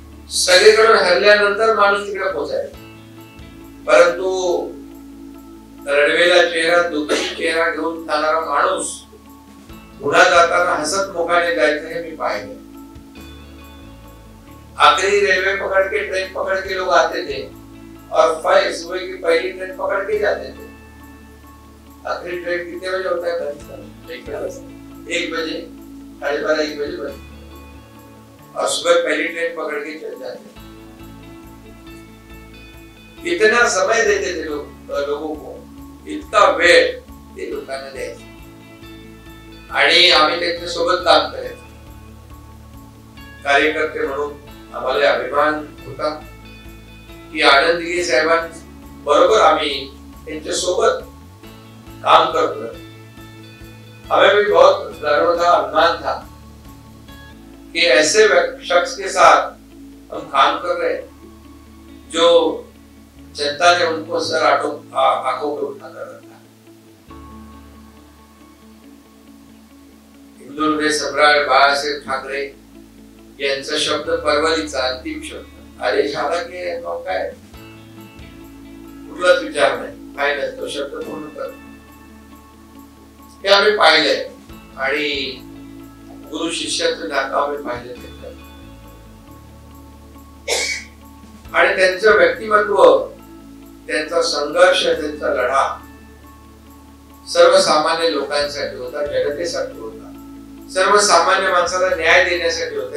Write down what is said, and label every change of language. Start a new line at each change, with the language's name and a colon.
Marathi: सगळीकडून हरल्यानंतर माणूस तिकडे पोहोचायचा, परंतु रडवेला चेहरा, दुःखी चेहरा घेऊन जाणारा माणूस पुन्हा जाताना हसत मुखाने जायचं हे मी पाहिले।
Hindi: आखिरी रेलवे पकड़ के, ट्रेन पकड़ के लोग आते थे और सुबह की पहली ट्रेन पकड़ के जाते थे। आखिरी ट्रेन कितने बजे होता है? 1 बजे, 12:30 1 बजे बजे, और सुबह पहली ट्रेन पकड़ के चल जाते। इतना समय देते थे लोगों को, इतना
Marathi: वेळ ते लोकांना द्यायचे। आणि आम्ही त्यांच्या सोबत काम करायचो. कार्यकर्ते म्हणून आम्हाला अभिमान होता की आनंद दिघे साहेबांबरोबर आम्ही त्यांच्या सोबत काम करतो.
Hindi: हमें भी बहुत गर्व था, अभिमान था कि ऐसे शख्स के साथ हम काम कर रहे हैं जो जनता ने उनको सर आंखों पे उठा कर रखा है.
Marathi: हिंदुहृदय सम्राट बाळासाहेब ठाकरे यांचा शब्द परवलीचा अंतिम शब्द आदेश आला की काय कुठलाच विचार नाही, फायनल तो शब्द पूर्ण कर. हे आम्ही पाहिलंय आणि गुरु शिष्याचं नातं आम्ही पाहिलं आणि त्यांचं व्यक्तिमत्व, त्यांचा संघर्ष, त्यांचा लढा सर्वसामान्य लोकांसाठी होता, जनतेसाठी होता, सर्वसामान्य माणसाला न्याय देण्यासाठी होता.